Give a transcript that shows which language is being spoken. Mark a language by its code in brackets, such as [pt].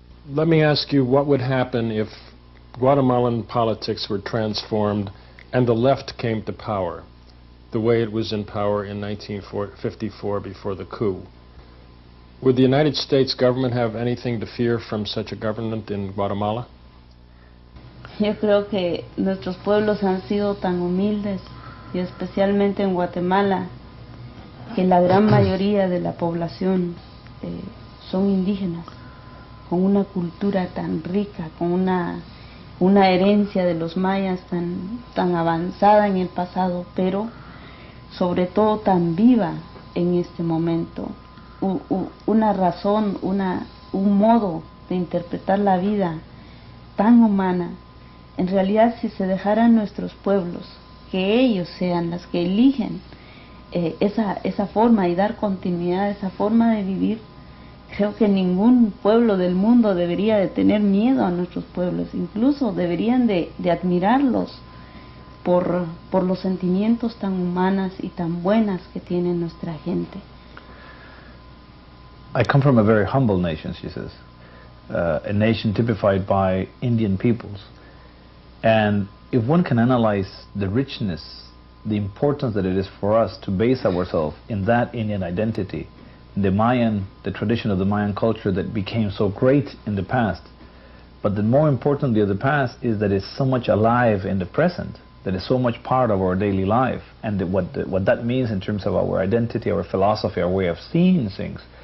[en] Let me ask you, what would happen if Guatemalan politics were transformed and the left came to power, the way it was in power in 1954 before the coup? Would the United States government have anything to fear from such a government in Guatemala? [es] Yo creo que nuestros pueblos han sido tan humildes, y especialmente en Guatemala, que la gran mayoría de la población son indígenas, con una cultura tan rica, con una herencia de los mayas tan avanzada en el pasado, pero sobre todo tan viva en este momento. Una razón, un modo de interpretar la vida tan humana. En realidad, si se dejaran nuestros pueblos, que ellos sean las que eligen esa forma y dar continuidad a esa forma de vivir, creo que ningún pueblo del mundo debería de tener miedo a nuestros pueblos, incluso deberían de admirarlos por los sentimientos tan humanas y tan buenas que tiene nuestra gente. [en] I come from a very humble nation, she says, a nation typified by Indian peoples. And if one can analyze the richness, the importance that it is for us to base ourselves in that Indian identity, the tradition of the Mayan culture that became so great in the past, but the more importantly of the past is that it's so much alive in the present, that is so much part of our daily life, and what that means in terms of our identity, our philosophy, our way of seeing things,